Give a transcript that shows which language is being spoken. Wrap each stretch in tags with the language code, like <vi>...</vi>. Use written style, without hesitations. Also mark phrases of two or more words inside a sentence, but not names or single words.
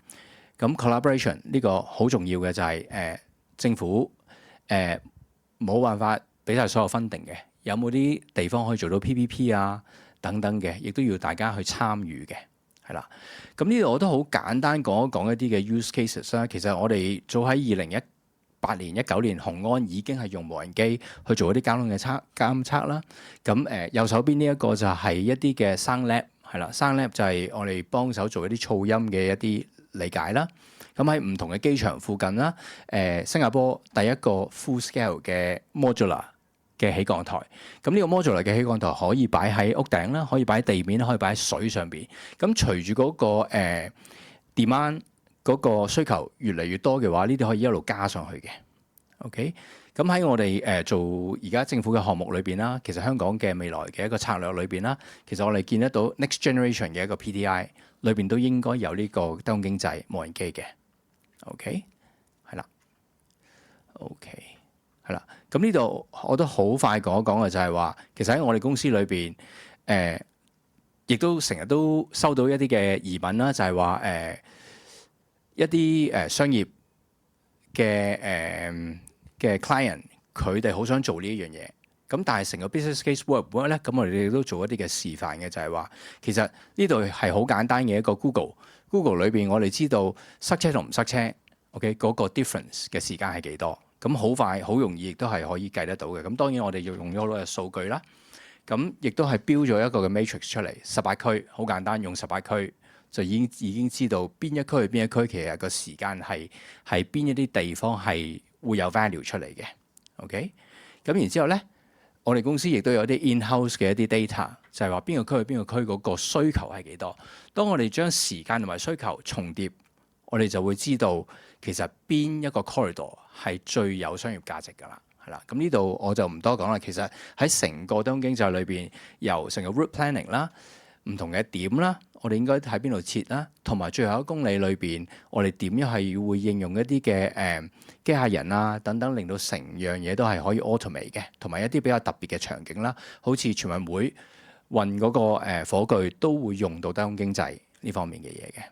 <yue>咁 collaboration 呢個好重要嘅就係政府冇辦法俾晒所有 funding嘅，有冇啲地方可以做到 PPP 啊等等嘅，亦都要大家去參與嘅，係啦。咁呢度我都好簡單講一講一啲嘅</yue> <en>use cases</en> <yue>啦。其實我哋早喺2018年、19年，雄安已經係用無人機去做一啲交通嘅監測啦。咁右手邊呢一個就係一啲嘅 Sound Lab。係啦，Sound Lab就係我哋幫手做一啲噪音嘅一啲理解啦。咁喺唔同嘅機場附近啦，新加坡第一個</yue> <en>full scale</en> <yue>嘅 modular 嘅起降台。咁呢個 modular 嘅起降台可以擺喺屋頂啦，可以擺喺地面，可以擺喺水上邊。咁隨住嗰個demand 嗰個需求越嚟越多嘅話，呢啲可以一路加上去嘅。OK。咁喺我哋做而家政府嘅項目裏邊啦，其實香港嘅未來嘅一個策略裏邊啦，其實我哋見得到</yue> <en>next generation</en> <yue>嘅一個 PDI 裏邊都應該有呢個低空經濟無人機嘅。OK， 係啦。OK， 係啦。咁呢度我都好快講一講嘅就係話，其實喺我哋公司裏邊，亦都成日都收到一啲嘅疑問啦，就係話一啲商業嘅 client 佢哋好想做呢一樣嘢，咁但係成個</yue> <en>business case work</en> <yue>唔 work 咧，咁我哋亦都做一啲嘅示範嘅，就係話其實呢度係好簡單嘅一個 Google 裏邊，我哋知道塞車同唔塞車 ，OK 嗰個 difference 嘅時間係幾多，咁好快好容易亦都係可以計得到嘅。咁當然我哋要用咗好多嘅數據啦，咁亦都係標咗一個嘅 matrix 出嚟，18區好簡單，用18區就已經知道邊一區係邊一區，其實個時間係邊一啲地方係會有 value 出嚟嘅。OK， 咁然之後咧，我哋公司亦都有啲 in-house 嘅一啲 data，就係話邊個區去邊個區嗰個需求係幾多。當我哋將時間同埋需求重疊，我哋就會知道其實邊一個 corridor 係最有商業價值㗎啦，係啦。咁呢度我就唔多講啦。其實喺成個東經濟裏邊，由成個</yue> <en>route planning</en> <yue>啦，唔同嘅點啦，我哋應該喺邊度設啦，同埋最後1公里裏邊，我哋點樣係會應用一啲嘅機械人啊等等，令到成樣嘢都係可以 automate 嘅，同埋一啲比較特別嘅場景啦，好似全運會運嗰個火炬都會用到低空經濟呢方面嘅嘢嘅。</yue>